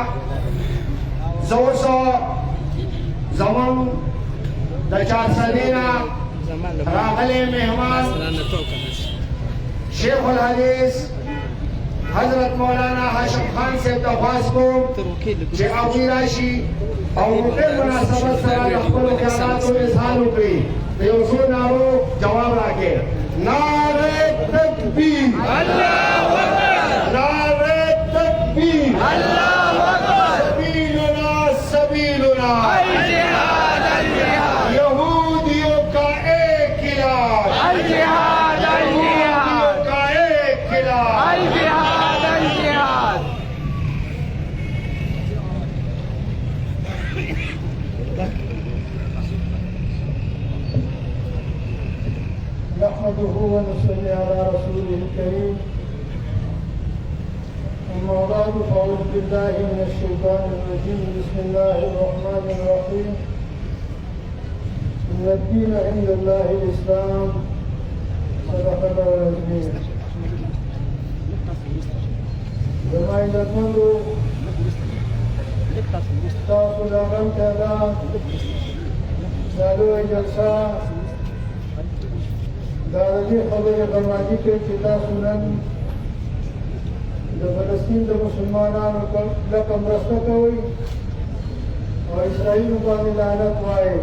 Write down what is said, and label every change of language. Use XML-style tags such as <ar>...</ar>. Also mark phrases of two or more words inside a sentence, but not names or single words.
<ps>زه اوس زموږ د چارسدې نه راغلی مهمان شیخ الحدیث حضرت مولانا هاشم خان صاحب ته خواست کوم چې هغوی راشي او په مناسبت سره د خپلو خیالاتو اظهار وکړي. د یو څو نارو جواب راکړي. نعرې تکبیر، نعرې تکبیر، سبیلنا سبیلنا،</ps> <ur>یہودیوں کا ایک علاج، یہودیوں کا ایک علاج.</ur> <ar>نحمده ونصلي على رسوله الكريم. أما بعد فأعوذ بالله من الشيطان الرجيم. بسم الله الرحمن الرحيم. إن الدين عند الله الإسلام. صدق الله العظيم.</ar> <ps>زما عزتمندو تاسو د غم تعداد دا لویه جلسه دا د دې خبرې غمازي کوي چې تاسو نن د فلسطین د مسلمانانو لکه مرسته کوئ او اسرائیلو باندې لعنت وایئ.</ps>